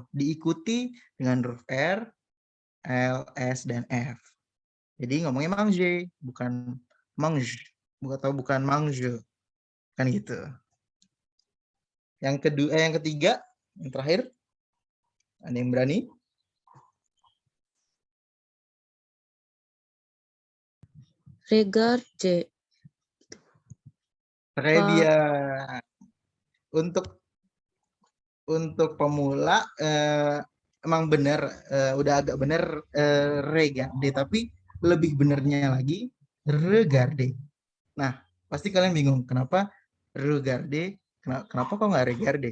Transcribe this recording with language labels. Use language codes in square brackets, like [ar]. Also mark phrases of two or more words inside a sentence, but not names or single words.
[id] Diikuti dengan huruf R, L, S, dan F. Jadi ngomongnya manger, bukan mange, bukan mange, kan gitu. Yang ketiga, yang terakhir, ada yang berani? Regarde. [fr] Très bien. [id] Untuk pemula emang benar, udah agak benar regarde, tapi lebih benernya lagi regarde. Nah, pasti kalian bingung kenapa regarde, kenapa kok nggak regarde?